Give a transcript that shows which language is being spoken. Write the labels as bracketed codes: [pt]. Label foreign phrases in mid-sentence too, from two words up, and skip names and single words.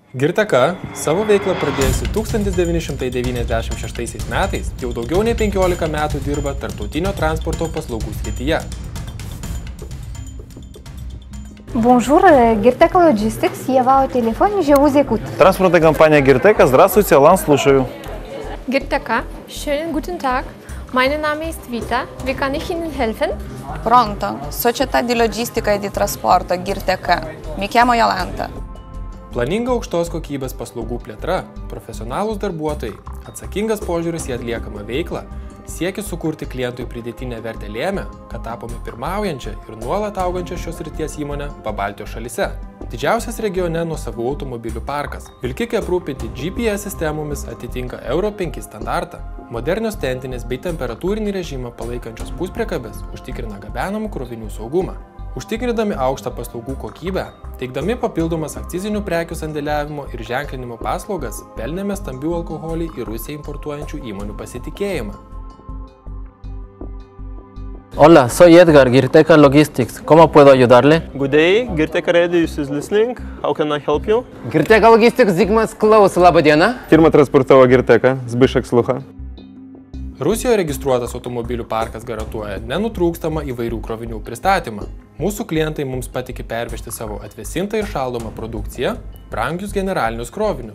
[lt] Girteka savo veiklą pradėjusi 1996 metais jau daugiau nei 15 metų dirba tarptautinio transporto paslaugų srityje. [fr] Bonjour, Girteka Logistics, Ева au телефон, je vous écoute. [ru] Транспортная компания Girteka, здравствуйте, Алан, слушаю. [de] Girteka, schönen guten Tag. Mein Name ist Vita. Wie kann ich Ihnen helfen? [it] Pronto, società di logistica e di trasporto Girteka. Mi chiamo Jolanta. [lt] Planinga aukštos kokybės paslaugų plėtra, profesionalūs darbuotojai, atsakingas požiūris į atliekamą veiklą, siekis sukurti klientui pridėtinę vertę lėmė, kad tapome pirmaujančią ir nuolat augančią šios srities įmonę Pabaltijos šalyse. Didžiausias regione nuosavų automobilių parkas. Vilkikai aprūpinti GPS sistemomis atitinka Euro 5 standartą. Modernios tentinės bei temperatūrinį režimą palaikančios puspriekabės užtikrina gabenamų krovinių saugumą. Užtikrindami aukštą paslaugų kokybę, teikdami papildomas akcizinių prekių sandėliavimo ir ženklinimo paslaugas, pelnėme stambių alkoholį į Rusiją importuojančių įmonių pasitikėjimą. [es] Hola, soy Edgar, Girteka Logistics. ¿Cómo puedo ayudarle? [en] Good day, Girteka Radius is listening. How can I help you? [lt] Girteka Logistics, Zigmas Klaus, laba diena. [cs] Firma transportavo Girteka, Zbyšek Slucha. [lt] Rusijoje registruotas automobilių parkas garantuoja nenutrūkstamą įvairių krovinių pristatymą. Mūsų klientai mums patikė pervežti savo atvėsintą ir šaldomą produkciją, brangius generalinius krovinius.